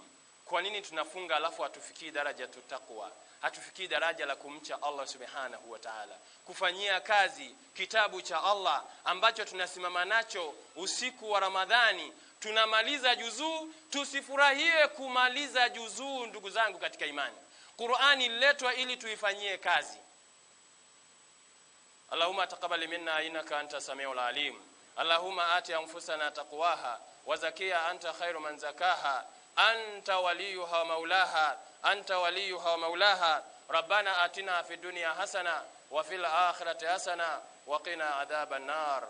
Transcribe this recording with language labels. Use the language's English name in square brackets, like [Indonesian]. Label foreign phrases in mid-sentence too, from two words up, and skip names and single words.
[Swahili] Kwa nini tunafunga alafu hatufikii daraja tutaqwa, hatufikii daraja la kumcha Allah [Arabic] سبحانه وتعالى, [Swahili] kufanyia kazi kitabu cha Allah ambacho tunasimama nacho usiku wa Ramadhani, tunamaliza juzuu? Tusifurahie kumaliza juzuu, ndugu zangu katika imani. Qur'ani ililetwa ili tuifanyie kazi. [Arabic] اللهم تقبل منا إنك أنت السميع العليم. اللهم آت أنفسنا تقواها وزكها أنت خير من زكاها أنت وليها ومولاها أنت وليها ومولاها, anta waliyuha wa maulaha. ربنا آتنا في الدنيا حسنة وفي الآخرة حسنة وقنا عذاب النار.